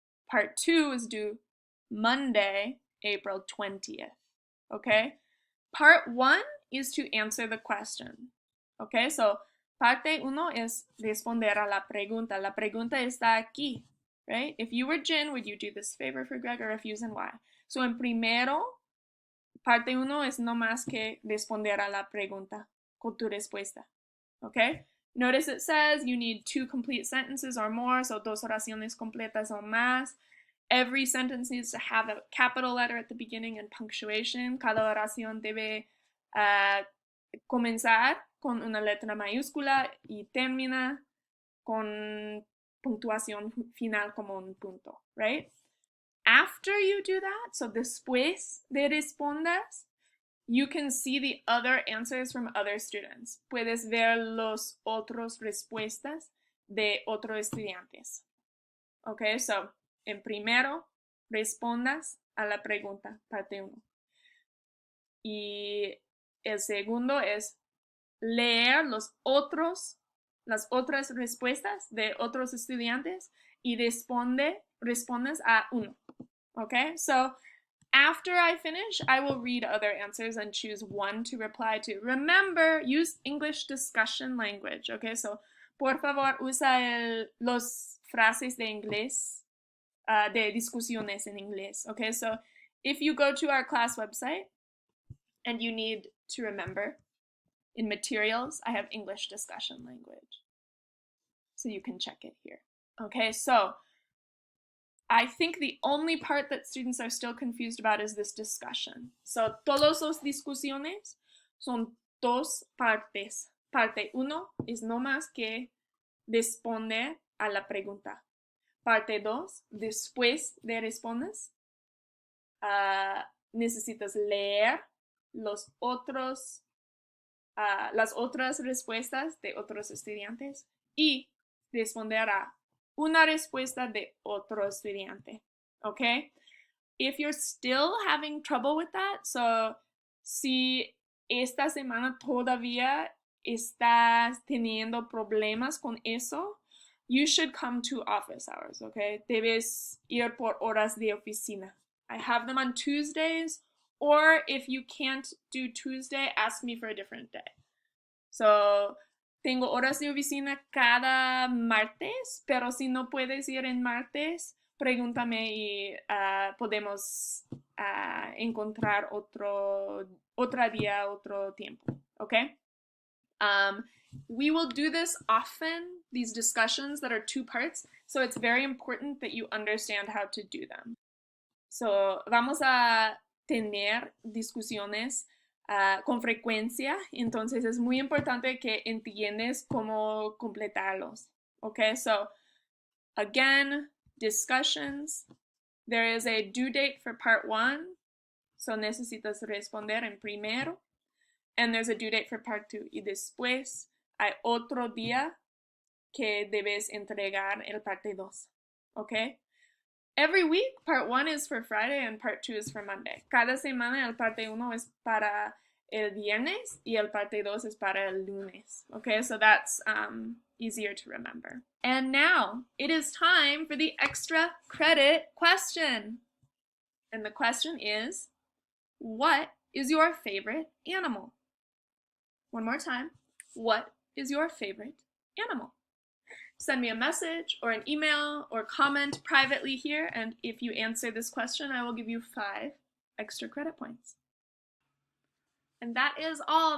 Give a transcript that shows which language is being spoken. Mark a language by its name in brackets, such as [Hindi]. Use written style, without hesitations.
[English] Part 2 is due Monday, April 20th. Okay? Part 1 is to answer the question. [Spanish] Okay? So parte 1 es responder a la pregunta. La pregunta está aquí. Right? [English] If you were Jin, would you do this favor for Greg or refuse and why? [Spanish] So en primero, parte 1 es no más que responder a la pregunta con tu respuesta. [English] Okay? Notice it says you need 2 complete sentences or more, so [Spanish] 2 oraciones completas o más. [English] Every sentence needs to have a capital letter at the beginning and punctuation. [Spanish] Cada oración debe comenzar con una letra mayúscula y termina con puntuación final como un punto, right? [English] After you do that, so [Spanish] después de respondas, [English] you can see the other answers from other students. [Spanish] Puedes ver los otros respuestas de otros estudiantes. Okay, so en primero, respondas a la pregunta, parte 1. Y el segundo es leer las otras respuestas de otros estudiantes y respondes a uno. [English] Okay, so after I finish, I will read other answers and choose one to reply to. Remember, use English discussion language. [Spanish] Okay, so por favor usa los frases de inglés, de discusiones en inglés. [English] Okay, so if you go to our class website and you need to remember, in materials, I have English discussion language. So you can check it here. Okay, so I think the only part that students are still confused about is this discussion. [Spanish] So, todos los discusiones son dos partes. Parte uno es no más que responder a la pregunta. Parte dos, después de respondes, necesitas leer los otros, las otras respuestas de otros estudiantes y responder a una respuesta de otro estudiante. [English] Okay? If you're still having trouble with that, so [Spanish] si esta semana todavía estás teniendo problemas con eso, [English] you should come to office hours, okay? [Spanish] Debes ir por horas de oficina. [English] I have them on Tuesdays, or if you can't do Tuesday, ask me for a different day. [Spanish] So, tengo horas de oficina cada martes, pero si no puedes ir en martes, pregúntame y podemos encontrar otro día, otro tiempo, okay? [English] We will do this often, these discussions that are two parts, so it's very important that you understand how to do them. [Spanish] So, vamos a tener discusiones con frecuencia, entonces es muy importante que entiendes cómo completarlos. [English] Okay, so again, discussions. There is a due date for part 1, so [Spanish] necesitas responder en primero. [English] And there's a due date for part 2. [Spanish] Y después hay otro día que debes entregar el parte 2. [English] Okay? Every week, part 1 is for Friday and part 2 is for Monday. [Spanish] Cada semana el parte 1 es para el viernes y el parte 2 es para el lunes. [English] Okay, so that's easier to remember. And now it is time for the extra credit question. And the question is, what is your favorite animal? One more time. What is your favorite animal? Send me a message or an email or comment privately here, and if you answer this question, I will give you 5 extra credit points. And that is all.